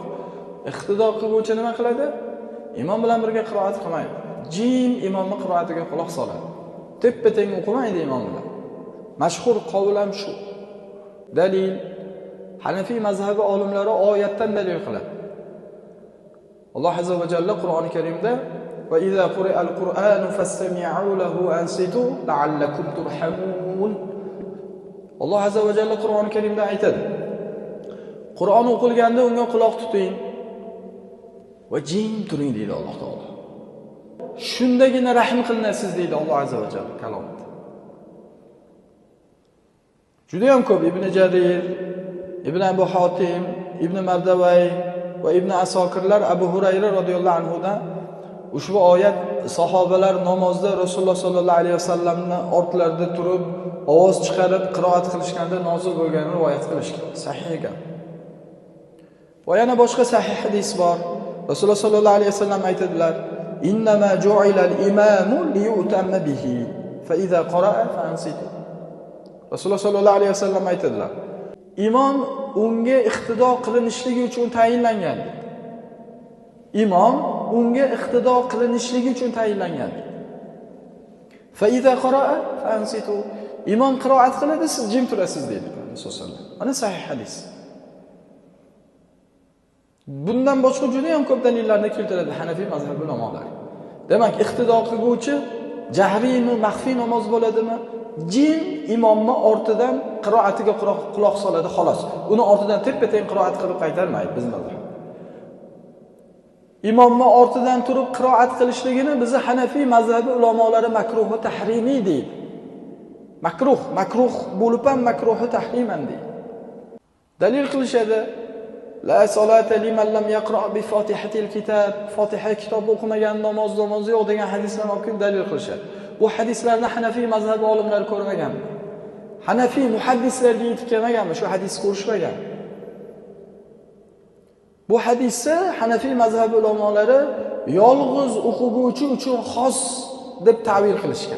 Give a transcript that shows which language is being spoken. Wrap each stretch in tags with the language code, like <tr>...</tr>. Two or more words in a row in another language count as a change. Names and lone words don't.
<uz>Iqtido qiluvchi nima qiladi? Imom bilan birga qiroat qilmaydi. Jim imomning qiroatiga quloq soladi. Teppa-teng o'qimaydi imom bilan. Mashhur qoul ham shu. Dalil Hanafiy mazhabi olimlari oyatdan dalil qiladi. Alloh azza va jalla Qur'oni Karimda</uz> <ar>وإذا قرئ القرآن فاستمعوا له وأنصتوا لعلكم ترحمون.</ar> <uz>Alloh azza va jalla Qur'oni Karimda aytadi. Qur'on o'qilganda unga quloq tuting va jim turing deydi Alloh taolo. Shundagina rahim qilinasiz deydi Alloh azza va jalla kalomida. Juda ham ko'p Ibn Jarir, Ibn Abu Hatim, Ibn Mardavay va Ibn Asokirlar Abu Hurayra radhiyallohu anhu dan ushbu oyat sahobalar namozda Rasululloh sollallohu alayhi vasallamning ortlarida turib ovoz chiqarib qiroat qilishganda nozil bo'lganini rivoyat qilishgan. Sahih ekan. Va yana boshqa sahih hadis bor. Rasululloh sollallohu alayhi vasallam aytadilar:</uz> <ar>"إنما جعل الإمام ليؤتم به فإذا قرأ فأنصتوا."</ar> <uz>Rasululloh sollallohu alayhi vasallam aytadilar: Imom unga iqtido qilinishligi uchun tayinlangan. Imom unga iqtido qilinishligi uchun tayinlangan.</uz> <ar>فإذا قرأ فأنصتوا.</ar> <uz>Imom qiroat qiladi, siz jim turasiz deydi Rasululloh sollallohu alayhi vasallam. Mana sahih hadis. Bundan boshqa juda ham ko'p dalillarni keltiradi Hanafiy mazhabi ulamolari. Demak, iqtido qiluvchi jahriymi, maxfiy namoz bo'ladimi? Jim imomni ortidan qiroatiga quloq soladi xolos. Uni ortidan teppa-teng qiroat qilib qaytarmaydi biz mazhab. Imomni ortidan turib qiroat qilishligini bizni Hanafiy mazhabi ulamolari makruh va tahrimiy deydi. Makruh bo'lib ham makruh tahriman deydi. Dalil qilishadi:</uz> <ar>لا صلاة لمن لم يقرأ بفاتحة الكتاب.</ar> <uz>Fatiha kitob o'qimagan namozi yo'q degan hadislarni olib kelib dalil qilishadi. Bu hadislarni Hanafiy mazhabi olimlari ko'rmaganmi? Hanafiy muhaddislarga yetib kelmaganmi? Shu hadis ko'rishmagan. Bu hadisni Hanafiy mazhabi ulamolari yolg'iz o'quvchi uchun xos deb ta'bir qilishgan.</uz>